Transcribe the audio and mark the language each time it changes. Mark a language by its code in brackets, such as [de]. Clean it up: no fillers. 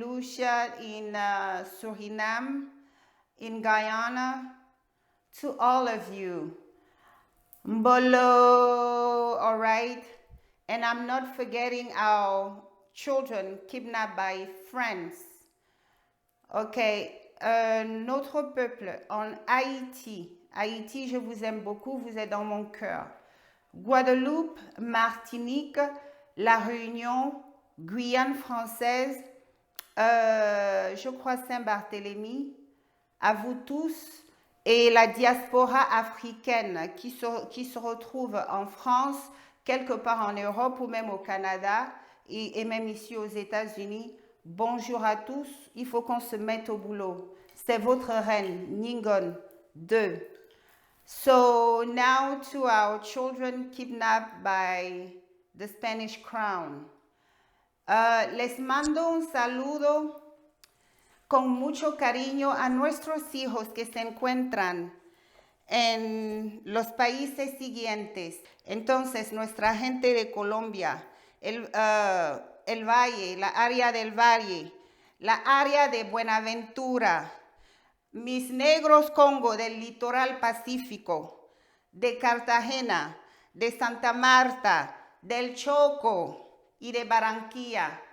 [en] Lucia, in Suriname, in Guyana, to all of you. Mbolo, all right? And I'm not forgetting our children kidnapped by France. [fr] Okay, notre peuple en Haïti. Haïti, je vous aime beaucoup, vous êtes dans mon cœur. Guadeloupe, Martinique, La Réunion, Guyane française, je crois Saint-Barthélemy, à vous tous, et la diaspora africaine qui se retrouve en France, quelque part en Europe ou même au Canada et même ici aux États-Unis. Bonjour à tous, il faut qu'on se mette au boulot. C'est votre reine, Ngningone II. [en] So now to our children kidnapped by the Spanish crown. [es] Les mando un saludo con mucho cariño a nuestros hijos que se encuentran en los países siguientes. Entonces, nuestra gente de Colombia, el Valle, la área del Valle, la área de Buenaventura, mis negros Congo del litoral pacífico, de Cartagena, de Santa Marta, del Choco y de Barranquilla.